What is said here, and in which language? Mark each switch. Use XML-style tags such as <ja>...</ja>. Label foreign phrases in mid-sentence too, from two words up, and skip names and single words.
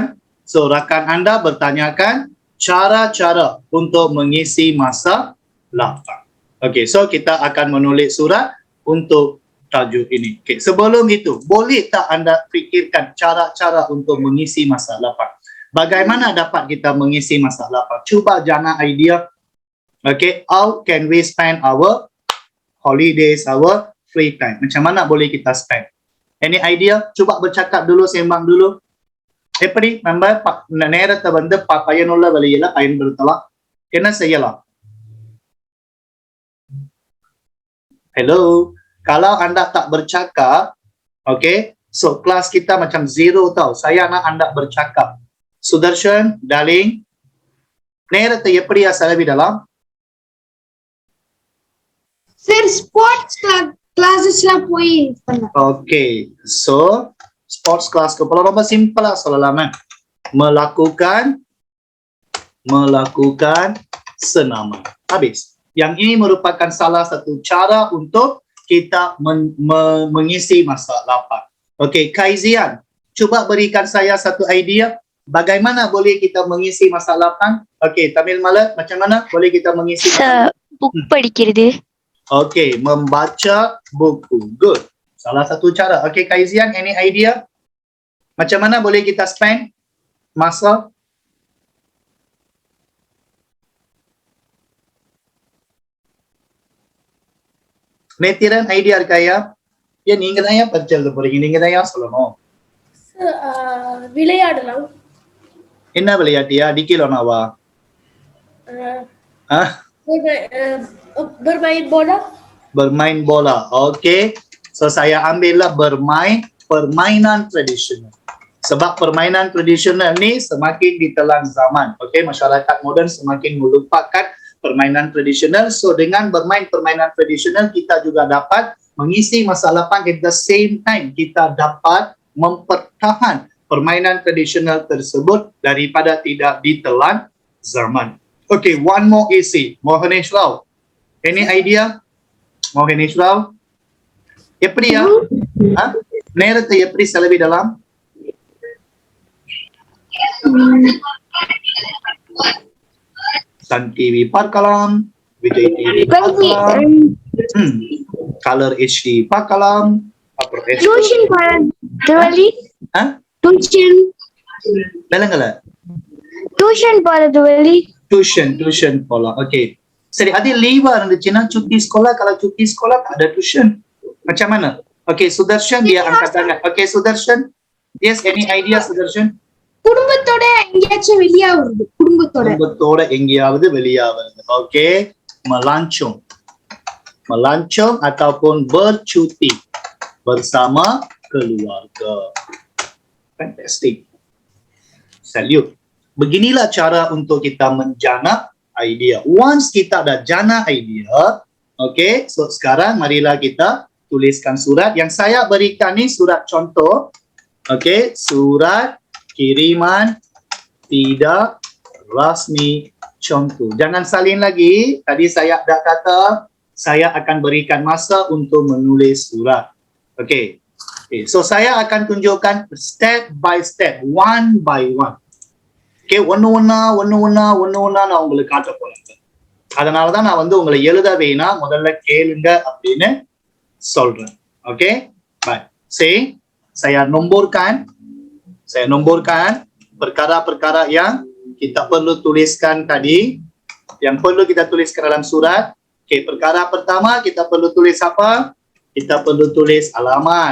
<ms>So rakan Anda bertanyakan cara-cara untuk mengisi masa lapang. Okey, so kita akan menulis surat untuk tajuk ini. Okay. Sebelum itu, boleh tak Anda fikirkan cara-cara untuk mengisi masa lapang? Bagaimana dapat kita mengisi masa lapang? Cuba jana idea.</ms> <en>Okay, how can we spend our holidays, our free time?</en> <ms>Macam mana boleh kita spend?</ms> <en>Any idea?</en> <ms>Cuba bercakap dulu, sembang dulu.</ms> <ta>எப்படி நம்ம நேரத்தை வந்து பயனுள்ள வழியில பயன்படுத்தலாம்? என்ன செய்யலாம்?</ta> <ms>Hello. Kalau anda tak bercakap,</ms> <en>okay, so</en> <ms>kelas kita macam zero tau. Saya nak anda bercakap. Sudarshan, darling,</ms> <ta>நேரத்தை எப்படியா செலவிடலாம்? சார்</ta> <en>sports classes</en> <ta>போய் பண்ணலாம். ஓகே,</ta> <en>so sports class</en> <ms>ke pola</ms> <ta>ரொம்ப சிம்பிளா சொல்லலாமே.</ta> <ms>melakukan senaman. Habis. Yang ini merupakan salah satu cara untuk kita mengisi masa lapang. Okey, Kaizian, cuba berikan saya satu idea bagaimana boleh kita mengisi masa lapang. Okey, Tamil Malak, macam mana boleh kita mengisi masa lapang?</ms> <ta>Buku படிக்கிறது.</ta> <ms>Okey, membaca buku. Good. Salah satu cara.</ms> <en>Okay, Kak Izian, any idea?</en> <ms>Macam mana boleh kita spend masa?</ms> <ta>நேத்திரன் ஐடியா இருக்காயா? ஏன் நீங்க தான் ஏன் பரிச்சை எழுத போறீங்க? நீங்க தான் ஏன் சொல்லணும்? விளையாடலாம். என்ன விளையாட்டியா? டிக்கிலோனாவா?</ta> <ms>Bermain bola. Bermain bola. Okay. So saya ambillah bermain permainan tradisional. Sebab permainan tradisional ni semakin ditelan zaman. Okay, masyarakat moden semakin melupakan permainan tradisional. So dengan bermain permainan tradisional kita juga dapat mengisi masa lapang,</ms> <en>at the same time</en> <ms>kita dapat mempertahan permainan tradisional tersebut daripada tidak ditelan zaman.</ms> <en>Okay, one more isi. Mohanesh Rao. Any idea? Mohanesh Rao?</en> <ta>எப்படியா? நேரத்தை எப்படி செலவிடலாம்? Sun TV பார்க்கலாம், Vijay TV பார்க்கலாம், Color HD பார்க்கலாம், அப்புறம் Tuition போறது வழி. Tuition. விளங்கல? Tuition போறது வழி. Tuition போலாம். Okay. சரி, அது லீவா இருந்துச்சுன்னா</ta> <ms>cuti sekolah, kalau cuti sekolah tak ada tuition. Macam mana? Okay, Sudarshan dia angkat tangan.</ms> <en>Okay, Sudarshan. Yes, any idea Sudarshan?</en> <ta>குடும்பத்தோட எங்கேயாச்சும் வெளியாவது. குடும்பத்தோட எங்கேயாவது வெளியாவது.</ta> <ms>Okay. Melancong ataupun bercuti bersama keluarga.</ms> <en>Fantastic. Salute.</en> <ms>Beginilah cara untuk kita menjana idea. Once kita dah jana idea,</ms> <en>okay, so</en> <ms>sekarang marilah kita tuliskan surat. Yang saya berikan ni surat contoh. Okay, surat kiriman tidak rasmi contoh. Jangan salin lagi. Tadi saya dah kata saya akan berikan masa untuk menulis surat. Okay.</ms> <en>Okay, so</en> <ms>saya akan tunjukkan</ms> <en>step by step, one by one.</en> <ta>Okay, ஒண்ணு நான் உங்களுக்கு காட்ட போறேன். அதனாலதான் நான் வந்து உங்களை எழுத வேணா, முதல்ல கேளுங்க அப்படின்னு சொல்றேன்.</ta> <ms>Okay, baik. Saya nomborkan perkara-perkara yang kita perlu tuliskan tadi, yang perlu kita tuliskan dalam surat. Okay, perkara pertama kita perlu tulis apa? Kita perlu tulis alamat.</ms>